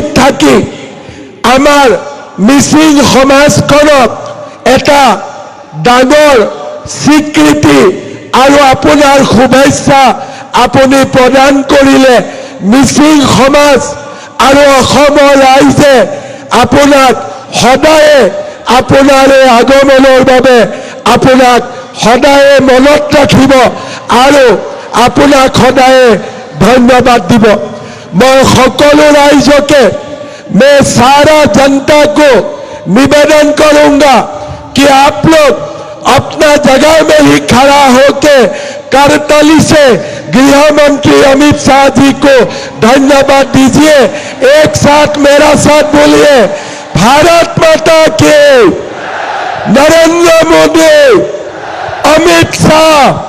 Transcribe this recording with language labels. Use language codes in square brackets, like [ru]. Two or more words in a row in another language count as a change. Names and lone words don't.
[as] থাকি আমাৰ মিচিং সমাজখনক এটা ডাঙৰ স্বীকৃতি আৰু আপোনাৰ শুভেচ্ছা আপুনি প্ৰদান কৰিলে মিচিং সমাজ আৰু অসমৰ ৰাইজে আপোনাক সদায়ে আপোনাৰ এই আগমনৰ বাবে আপোনাক সদায়ে মনত ৰাখিব আৰু আপোনাক সদায়ে ধন্যবাদ দিব। मैं সকলো ৰাইজকে, [hi] मैं सारा जनता को निवेदन करूंगा कि आप लोग अपना जगह में ही खड़ा होके करताली से गृह मंत्री अमित शाह जी को धन्यवाद दीजिए। एक साथ मेरा साथ बोलिए, भारत माता के, नरेंद्र मोदी, अमित शाह।